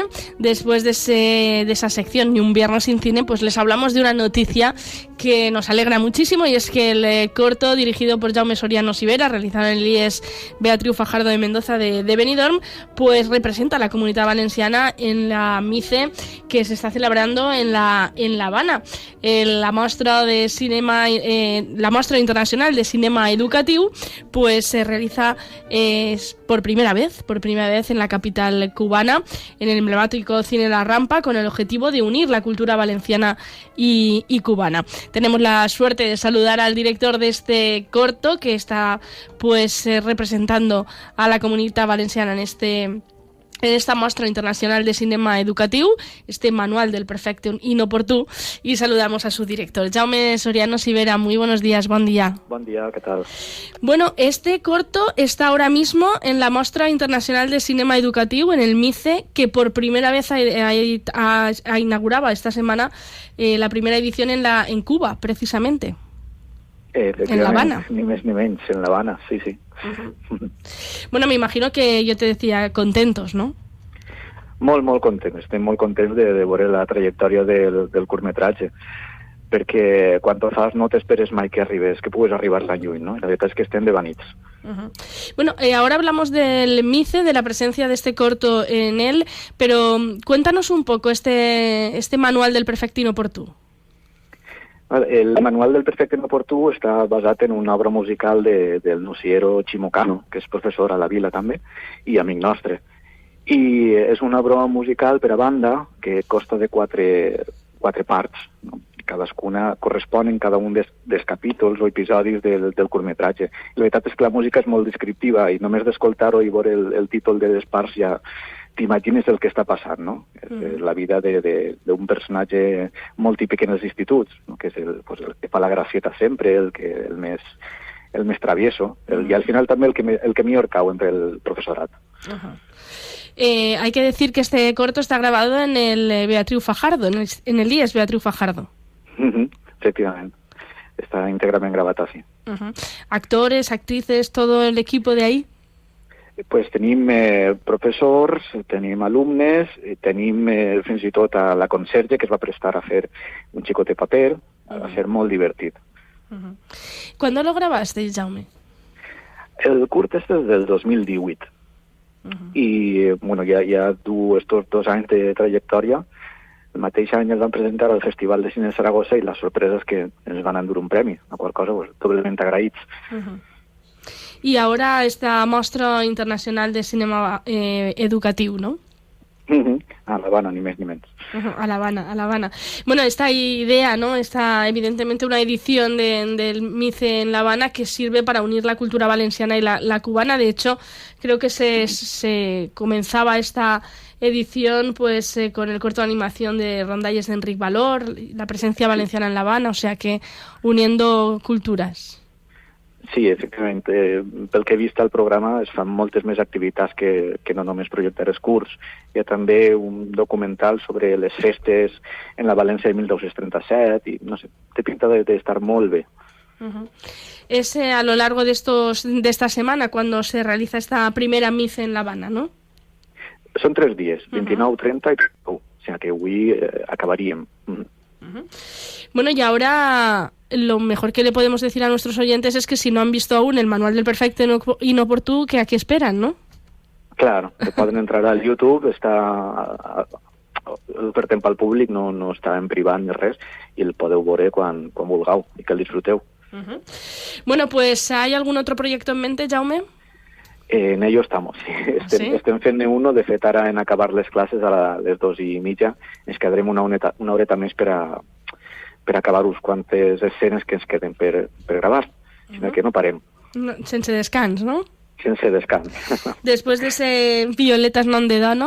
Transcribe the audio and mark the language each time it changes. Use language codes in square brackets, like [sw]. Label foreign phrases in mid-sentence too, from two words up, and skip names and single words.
[es] Después de esa sección Ni un viernes sin cine, pues les hablamos de una noticia que nos alegra muchísimo, y es que el corto dirigido por Jaume Soriano Sivera, realizado en el IES Beatriu Fajardo de Mendoza de Benidorm, pues representa a la Comunitat Valenciana en la MICE que se está celebrando en La Habana. La mostra internacional de cinema educatiu pues se realiza por primera vez en la capital cubana, en el emblemático Cine La Rampa, con el objetivo de unir la cultura valenciana y cubana. Tenemos la suerte de saludar al director de este corto, que está pues representando a la Comunitat Valenciana en esta mostra internacional de cinema educatiu, este manual del perfecte inoportú, y saludamos a su director, Jaume Soriano Sivera. Muy buenos días, buen día. Buen día, ¿qué tal? Bueno, este corto está ahora mismo en la mostra internacional de cinema educatiu, en el MICE, que por primera vez inauguraba esta semana la primera edición en Cuba, precisamente. En La Habana. [ca] Ni més ni menys, [es] en La Habana, sí. Uh-huh. Bueno, me imagino que yo te decía contentos, ¿no? [ca] Molt contents. Estem molt contents de veure la trajectòria del curtmetratge, perquè quan ho fas no t'esperes mai que pugues arribar tan lluny, ¿no? La veritat és que estem devanits. Uh-huh. [es] Bueno, ahora hablamos del MICE, de la presencia de este corto en él, pero cuéntanos un poco este manual del perfecte inoportú. [ca] El manual del perfecte inoportú està basat en una obra musical del Nociero Chimocano, que és professor a la Vila també, i amic nostre. I és una obra musical per a banda que consta de quatre parts, no? Cadascuna correspon en cada un dels capítols o episodis del curtmetratge. La veritat és que la música és molt descriptiva i només d'escoltar-ho i veure el títol de les parts ja t'imagines el que està passant, no? La vida d'un personatge molt típic en els instituts, no? Que és el que fa la gracieta sempre, el més travieso, i al final també el que millor cau entre el professorat. [es] Uh-huh. Hay que decir que este corto está grabado en el Beatriu Fajardo, en el IES Beatriu Fajardo. Uh-huh. [ca] Efectivament, està íntegrament gravat així. Uh-huh. [es] Actores, actrices, todo el equipo de ahí? [ca] Pues tenim professors, tenim alumnes, tenim fins i tot a la conserge que es va prestar a fer un xicot de paper, va ser molt divertit. [es] Uh-huh. ¿Cuándo lo grabaste, Jaume? [ca] El curt és del 2018 i bueno, ja du estos 2 anys de trajectòria. El mateix any es van presentar al Festival de Cine de Saragossa i la sorpresa és que ens van endur un premi, la qual cosa pues, doblement agraïts. [es] Uh-huh. Y ahora esta mostra internacional de cinema educatiu, ¿no? Uh-huh. [ca] A La Habana, ni més ni menys. [es] Uh-huh. A La Habana. Bueno, esta idea, ¿no? Está evidentemente una edición del MICE en La Habana que sirve para unir la cultura valenciana y la cubana. De hecho, creo que se comenzaba esta edición pues con el corto de animación de rondalles de Enric Valor, la presencia valenciana en La Habana, o sea que uniendo culturas. [ca] Sí, efectivament. Pel que he vist al programa es fan moltes més activitats que no només projectar els curts. Hi ha també un documental sobre les festes en la València de 1937 i no sé, té pinta d'estar molt bé. Uh-huh. [es] Es a lo largo de esta semana cuando se realiza esta primera MICE en La Habana, ¿no? [ca] Són 3 dies, 29, 30 i 31. [es] O sea que [ca] avui acabaríem. [es] Uh-huh. Bueno, y ahora lo mejor que le podemos decir a nuestros oyentes es que si no han visto aún el manual del perfecte inoportú, que aquí esperan, ¿no? [ca] Claro, que poden entrar al YouTube, està obert pel públic, no està en privat ni res, i el podeu veure quan vulgueu i que el disfruteu. Uh-huh. [es] Bueno, pues ¿hay algún otro proyecto en mente, Jaume? En ello estamos, sí. [ca] Estem fent uno, de fet ara en acabar les classes a les 2:30 ens quedarem una horeta més per acabar uns quantes escenes que ens queden per gravar, sinó que no parem. No, sense descans, ¿no? Sense descans. Después de ese Violetas non de Dono,